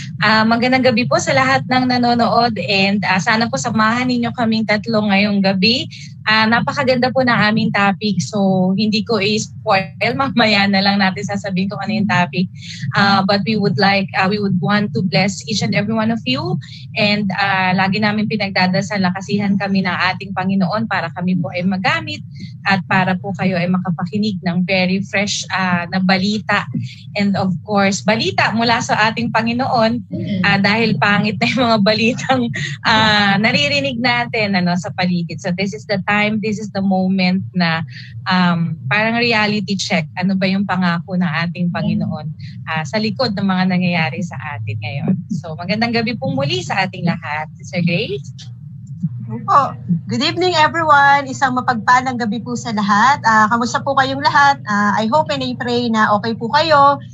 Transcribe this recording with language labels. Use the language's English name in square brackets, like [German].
[Filipino] Magandang gabi po sa lahat ng nanonood and sana po samahan ninyo kaming tatlo ngayong gabi. Napakaganda po ng aming topic, so hindi ko i-spoil. Mamaya na lang natin sasabihin kung ano yung topic. [English] But we would want to bless each and every one of you. [Filipino] And lagi namin pinagdadasal na kasihan kami ng ating Panginoon para kami po ay magamit at para po kayo ay makapakinig ng very fresh na balita. And of course, balita mula sa ating Panginoon dahil pangit na yung mga balitang naririnig natin sa paligid. [English] So this is the time, this is the moment [Filipino] na parang [English] reality check. [Filipino] Ano ba yung pangako ng ating Panginoon sa likod ng mga nangyayari sa atin ngayon. So magandang gabi po muli sa ating lahat. Sister Grace? Po. [English] Good evening everyone. [Filipino] Isang mapagpalang gabi po sa lahat. Kamusta po kayong lahat? [English] I hope and I pray [Filipino] na okay po kayo.